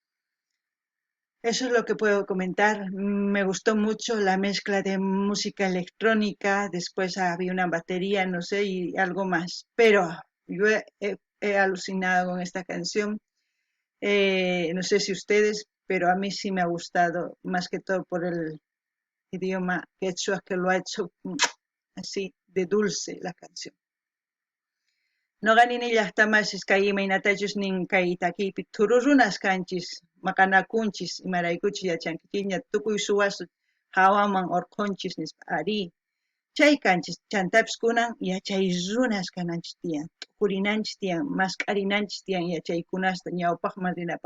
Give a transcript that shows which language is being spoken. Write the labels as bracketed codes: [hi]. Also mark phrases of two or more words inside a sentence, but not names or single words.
[es] Eso es lo que puedo comentar. Me gustó mucho la mezcla de música electrónica, después había una batería, no sé, y algo más. Pero yo he alucinado con esta canción. No sé si ustedes, pero a mí sí me ha gustado, más que todo por el idioma quechua que lo ha hecho así de dulce la canción. [qu] Noqanini llaqtamasiis kay imaynatachus nin kay takipi tururunas kanchis, maqanakunchis, imaraykuchis yachankichikña tukuy suwasu hawaman urqunchis nispa ari. Chay kanchis chantapis kunan yachay runas kananchis tiyan, tukurinanchis tiyan, masq'arinanchis tiyan yachaykunasta ñawpaqman rinapa.